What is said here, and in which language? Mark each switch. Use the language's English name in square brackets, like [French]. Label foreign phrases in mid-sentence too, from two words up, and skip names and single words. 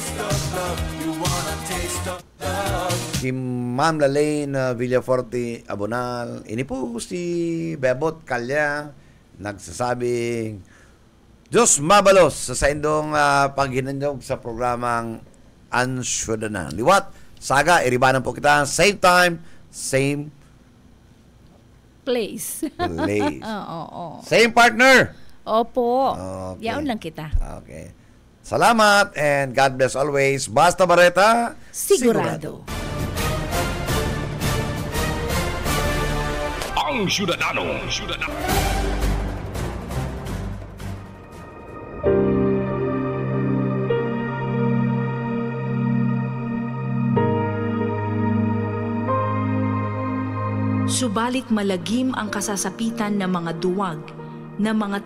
[Filipino] Si Ma'am Lalaine Villaforte Abonal. [Bikol] Ini po si Bebot Kalya nagsasabing Diyos mabalos sa indong paghinanyog sa programang Ansyodanan. Liwat, saga, iribanan po kita. [English] Same time, same place. Same partner. [Filipino] Opo. [English] Okay. [Bikol] Yaon lang kita. [English] Okay. Salamat and God bless always. [Bikol] Basta Bareta, [Filipino] sigurado. [Bikol] Ang Syudadano. [Filipino] Subalit malagim ang kasasapitan ng mga duwag, ng mga